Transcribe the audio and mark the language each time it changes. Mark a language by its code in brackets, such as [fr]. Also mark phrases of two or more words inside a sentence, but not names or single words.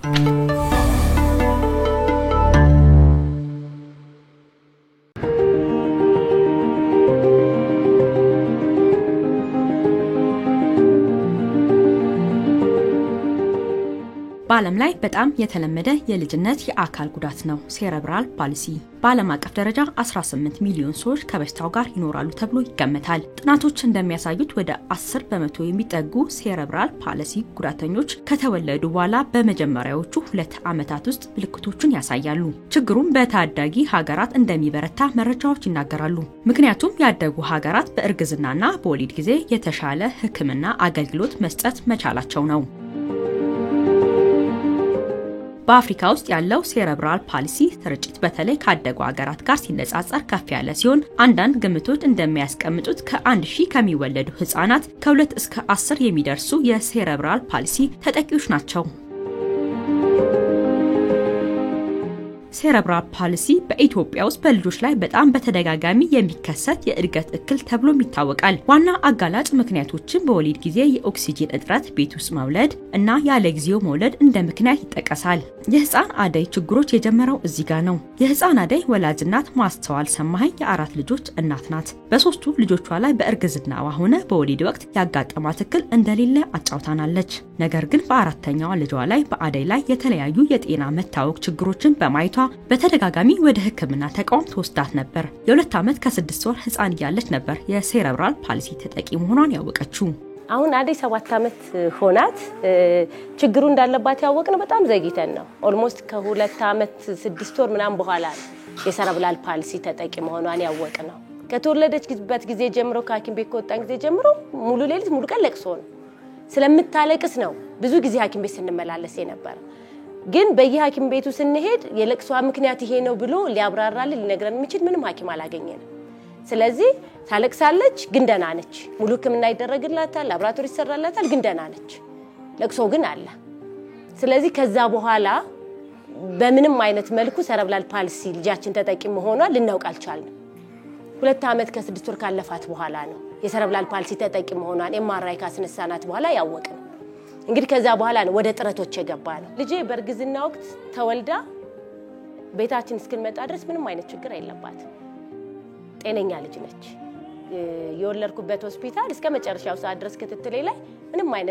[am] በዓለም ላይ በጣም የተለመደ የልጅነት የአካል ጉዳት ነው [en] cerebral palsy [am] በዓለም አቀፍ ደረጃ 18 ሚሊዮን ሰዎች ከበሽታው ጋር ይኖራሉ ተብሎ ይገመታል ጥናቶች እንደሚያሳዩት ወደ 10% የሚጠጉ [en] cerebral palsy [am] ጉዳተኞች ከተወለዱ በኋላ በመጀመሪያዎቹ 2 ዓመታት ውስጥ ምልክቶቹን ያሳያሉ ችግሩም በታዳጊ ሀገራት እንደሚበረታ መረጃዎች ይናገራሉ ምክንያቱም ያደጉ ሀገራት በእርግዝናና በወሊድ ጊዜ የተሻለ ሕክምና አገልግሎት መስጠት መቻላቸው ነው በአፍሪካ ውስጥ ያለው [en] cerebral palsy [am] ስርጭት በተለይ ካደጉ ሀገራት ጋር ሲነጻጸር ከፍ ያለ ሲሆን አንዳንድ ግምቶች እንደሚያስቀምጡት ከ1000 ከሚወለዱ ህፃናት ከ2 እስከ 10 የሚደርሱ [en] የcerebral palsy [am] ተጠቂዎች ናቸው cerebral palsy በኢትዮጵያ ውስጥ በልጆች ላይ በጣም በተደጋጋሚ የሚከሰት የእድገት እክል ተብሎ ይታወቃል ዋና አጋላጭ ምክንያቶችን በወሊድ ጊዜ የኦክሲጅን እጥረት ቤት ውስጥ መውለድ እና ያለ ጊዜው መውለድ እንደ ምክንያት ይጠቀሳል የህፃን አደይ ችግሮች የጀመረው እዚህ ጋር ነው የህፃን አደይ ወላጅ እናት ማስተዋል ሰማኸኝ የአራት ልጆች እናት ናት በሶስቱ ልጆቿ ላይ በእርግዝናዋ ሆነ በወሊድ ወቅት ያጋጠማት እክል እንደሌለ አጫውታናለች ነገር ግን በአራተኛው ልጇ ላይ በአደይ ላይ የተለያዩ የጤና መታወክ ችግሮችን በማይቷ በተደጋጋሚ ወደ ህክምና ተቋም ተወስዳት ነበር የ2 አመት ከ6 ወር ህፃን ያለች ነበር [en] የcerebral palsy [am] ተጠቂ መሆኗን ያወቀችው አሁን አደይ 7 አመት ሆናት ችግሩ እንዳለባት ያወቅነው በጣም ዘግይተን ነው ኦልሞስት ከ2 አመት 6 ወር ምናም በኋላ [en] የcerebral palsy [am] ተጠቂ መሆኗን ያወቅነው ከተወለደችበት ጊዜ ጀምሮ ከሐኪም ቤት ከወጣን ጊዜ ጀምሮ ሙሉ ሌሊት ሙሉ ቀን ለቅሶ ነው ስለምታለቅስ ነው ብዙ ጊዜ ሐኪም ቤት ስንመላለስ ነበር ግን በየሐኪም ቤቱ ስንሄድ የለቅሷ ምክንያት ይሄ ነው ብሎ ሊያብራራልን ሊነግረን የሚችል ምንም ሐኪም አላገኘንም ስለዚህ ታለቅሳለች ግን ደህና ነች ሙሉ ህክምና ይደረግላታል ላብራቶሪ ይሰራላታል ግን ደህና ነች ለቅሶ ግን አለ ስለዚህ ከዛ በኋላ በምንም አይነት መልኩ [en] cerebral palsy [am] ልጃችን ተጠቂ መሆኗን ልናውቅ አልቻልንም 2 አመት ከ6 ወር ካለፋት በኋላ ነው [en] የcerebral palsy [am] ተጠቂ መሆኗን MRI ካስነሳናት በኋላ ያወቅነው እንግዲህ ከዛ በኋላ ነው ወደ ጥረቶች የገባ ነው ልጄ በእርግዝና ወቅት ተወልዳ ቤታችን እስክንመጣ ድረስ ምንም አይነት ችግር የለባትም ጤነኛ ልጅ ነች የወለድኩበት ሆስፒታል እስከ መጨረሻው ሰዓት ድረስ ክትትሌ ላይ ምንም አይነት